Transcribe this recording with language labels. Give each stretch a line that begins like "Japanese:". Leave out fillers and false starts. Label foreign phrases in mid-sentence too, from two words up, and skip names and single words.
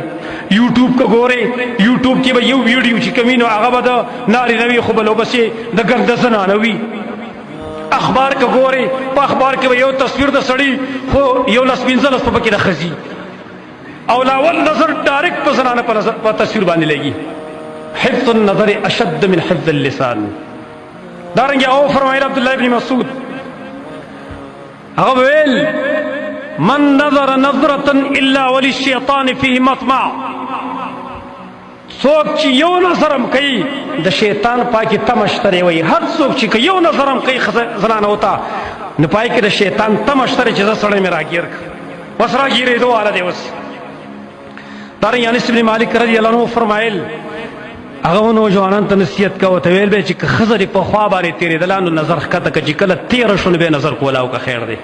Pashto: یوټیوب که ګورئ یوټیوب کې به یو ویډیو چې کوم وي نو هغه به د نارینه وي خو به لوبسې د ګنده زنانه وي. اخبار که ګورئ په اخبار کې به یو تصویر د سړي خو 11-15 په پکې د ښځې او لاول نظر ډایرکټ په زنانه په تصویر باندې لګي.
Arabic: حفظ النظر اشد من حفظ اللسان.
Pashto: دارنګه او فرمایل عبدالله ابن مسعود هغه ویل
Arabic: من نظر نظرة الا وللشیطان فيه مطمع.
Pashto: څوک چې یو نظرم کوي د شیطان پای کې تمه شته دی. وایي هر څوک چې یو نظرم کوي زنانه وته نو پای کې د شیطان تمه شته دی چې زه سړی مې راګیر کړ. بس راګیرېدو واله دی اوس. دارنګه انس بن مالک
Arabic: رضی الله عنه
Pashto: فرمایل هغه نوجوانان ته نصیحت کوه ته ویل به چې که ښځه دې په خوا باندې تېرېدله نو نظر ښکته که چې کله تېره شو نو بیا نظر کولاو که خیر دی.